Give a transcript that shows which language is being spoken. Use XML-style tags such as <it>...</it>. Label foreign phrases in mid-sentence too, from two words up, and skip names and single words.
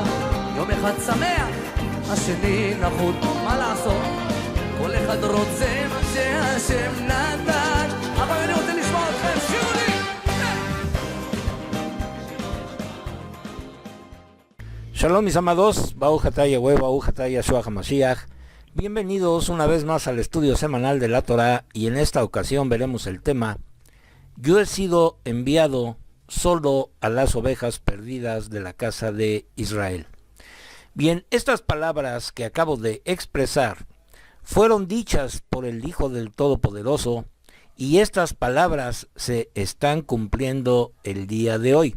<he>יום אחד שמח, השני נחות, מה לעשות? כל אחד רוצה מה שהשם נתן. אבל אני רוצה לשמוע אתכם, שירו לי!</he> <es>Shalom mis amados,</es> <he>ברוך אתה Yahweh, ברוך אתה Yahshua המשיח.</he> <es>Bienvenidos una vez más al estudio semanal de la Torah, y en esta ocasión veremos el tema: yo he sido enviado solo a las ovejas perdidas de la casa de Israel. Bien, estas palabras que acabo de expresar fueron dichas por el Hijo del Todopoderoso, y estas palabras se están cumpliendo el día de hoy.</es>